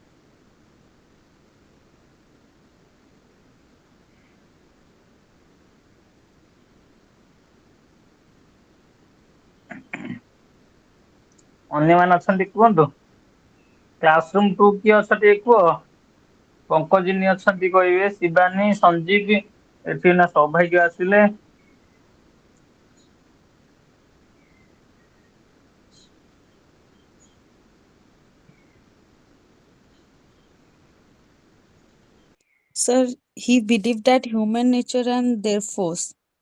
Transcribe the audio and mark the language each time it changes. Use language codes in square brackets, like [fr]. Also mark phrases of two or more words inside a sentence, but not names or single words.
[or] ଅନ୍ୟମାନେ ଅଛନ୍ତି କୁହନ୍ତୁ। କ୍ଲାସରୁମ୍ 2 କିଏ ଅଛ ଟିକେ କୁହ। ପଙ୍କଜିନୀ ଅଛନ୍ତି କହିବେ, ଶିବାନୀ, ସଞ୍ଜୀବ, ଏଠି ନା ସୌଭାଗ୍ୟ ଆସିଲେ। [en] Sir, he believed that human nature and their force.